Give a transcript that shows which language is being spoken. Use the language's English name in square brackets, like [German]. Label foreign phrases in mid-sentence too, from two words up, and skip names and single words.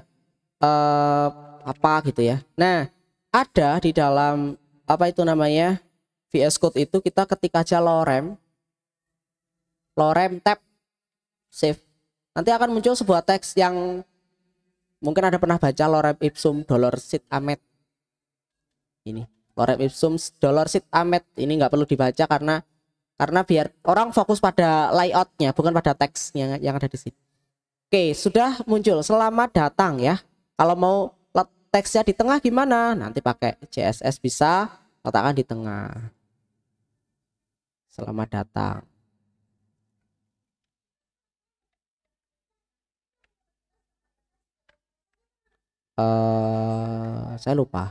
[Indonesian] Apa gitu ya. Nah, ada di dalam apa itu namanya VS Code itu kita ketik aja lorem tab save. Nanti akan muncul sebuah teks yang mungkin ada pernah baca, [Latin] lorem ipsum dolor sit amet. [Indonesian] Ini [Latin] lorem ipsum dolor sit amet [Indonesian] ini nggak perlu dibaca karena biar orang fokus pada layoutnya bukan pada teksnya yang ada di sini. Oke, sudah muncul selamat datang ya. Kalau mau teksnya di tengah gimana? Nanti pakai CSS bisa letakkan di tengah. Selamat datang. Saya lupa.